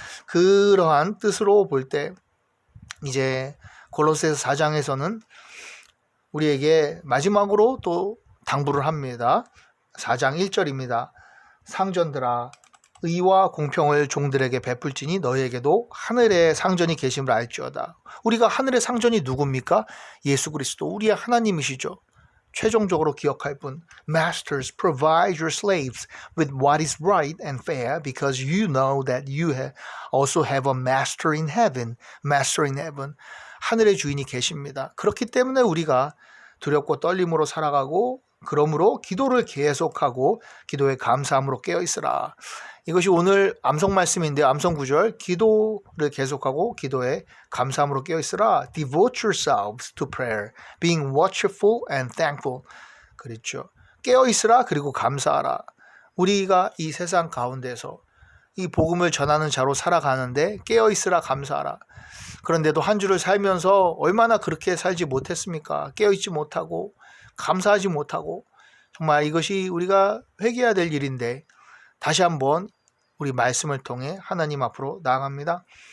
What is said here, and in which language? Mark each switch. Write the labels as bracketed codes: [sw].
[ko] 그러한 뜻으로 볼 때 이제 골로새서 4장에서는 우리에게 마지막으로 또 당부를 합니다. 4장 1절입니다. 상전들아 의와 공평을 종들에게 베풀지니 너희에게도 하늘에 상전이 계심을 알지어다. 우리가 하늘의 상전이 누굽니까? 예수 그리스도 우리의 하나님이시죠. 최종적으로 기억할 분. [en] Masters, provide your slaves with what is right and fair because you know that you also have a master in heaven. Master in heaven. [ko] 하늘의 주인이 계십니다. 그렇기 때문에 우리가 두렵고 떨림으로 살아가고 그러므로 기도를 계속하고 기도에 감사함으로 깨어있으라. 이것이 오늘 암송 말씀인데요. 암송 구절 기도를 계속하고 기도에 감사함으로 깨어있으라. [en] Devote yourselves to prayer, being watchful and thankful. [ko] 그렇죠. 깨어있으라 그리고 감사하라. 우리가 이 세상 가운데서 이 복음을 전하는 자로 살아가는데 깨어있으라 감사하라. 그런데도 한 주를 살면서 얼마나 그렇게 살지 못했습니까? 깨어있지 못하고 감사하지 못하고 정말 이것이 우리가 회개해야 될 일인데 다시 한번 우리 말씀을 통해 하나님 앞으로 나아갑니다.